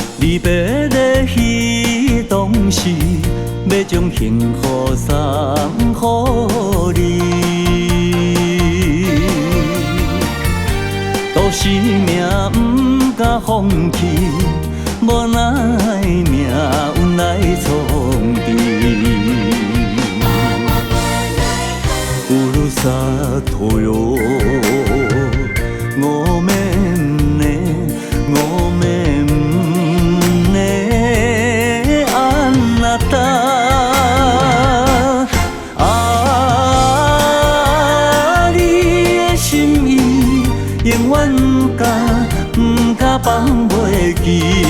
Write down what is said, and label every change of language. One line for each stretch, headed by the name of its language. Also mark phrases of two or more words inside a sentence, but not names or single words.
Min Nan Chinese: 离别的彼当时，要将幸福送予你。都是命不敢放弃，无奈命运来创治。
Japanese: ふるさとよごめんねごめんねあなた
Min Nan Chinese: 你的心意永远甲放袂记